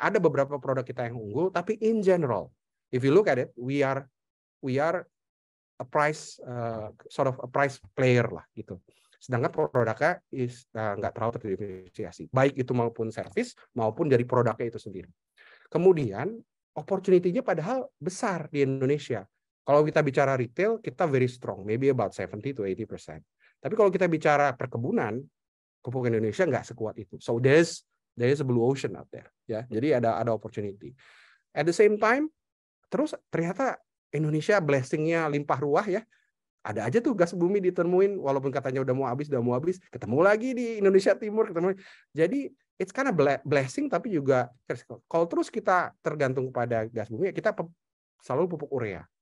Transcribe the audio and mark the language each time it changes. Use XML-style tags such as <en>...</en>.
<id>Ada beberapa produk kita yang unggul, tapi</id> <en>in general, if you look at it, we are a price sort of a price player</en> <id>lah gitu. Sedangkan produknya nggak terlalu terdiversifikasi, baik itu maupun service maupun dari produknya itu sendiri. Kemudian opportunity-nya padahal besar di Indonesia. Kalau kita bicara retail, kita</id> <en>very strong, maybe about</en> <id>70-80%. Tapi kalau kita bicara perkebunan, pupuk Indonesia nggak sekuat itu.</id> <en>So there's a blue ocean out there.</en> <id>Ya, jadi ada opportunity. At the same time, terus ternyata Indonesia blessing-nya limpah ruah ya. Ada aja tuh gas bumi ditemuin, walaupun katanya udah mau habis, ketemu lagi di Indonesia Timur, ketemu. Jadi</id> <en>it's kind of blessing,</en> <id>tapi juga kalau terus kita tergantung kepada gas bumi, kita selalu pupuk urea.</id>